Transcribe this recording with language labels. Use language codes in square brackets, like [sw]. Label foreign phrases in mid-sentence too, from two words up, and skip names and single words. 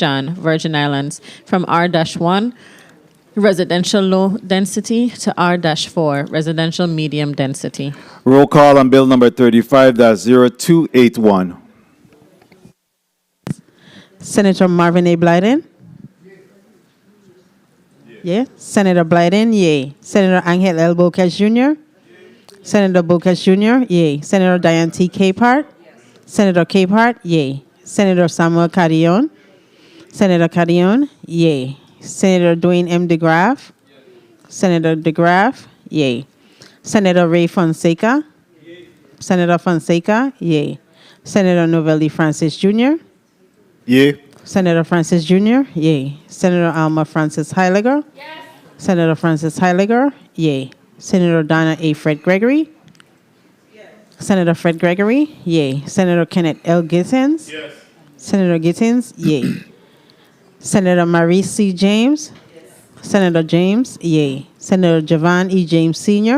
[en] John, Virgin Islands, from R-1, residential low density, to R-4, residential medium density. Roll call on Bill number 35-0281. Senator Marvin A. Blyden? Yeah. Senator Blyden, yea. Senator Angel L. Bocas Jr.? Senator Bocas Jr., yea. Senator Diane T. Capehart? Senator Capehart, yea. Senator Samuel Carrion? Senator Carrion, yea. Senator Dwayne M. DeGraff? Senator DeGraff, yea. Senator Ray Fonseca? Senator Fonseca, yea. Senator Novelli Francis Jr.? Yea. Senator Francis Jr., yea. Senator Alma Francis Heiliger? Yes. Senator Francis Heiliger, yea. Senator Donna A. Fred Gregory? Yes. Senator Fred Gregory, yea. Senator Kenneth L. Gittins? Yes. Senator Gittins, yea. Senator Marie C. James? Yes. Senator James, yea. Senator Javon E. James Sr.?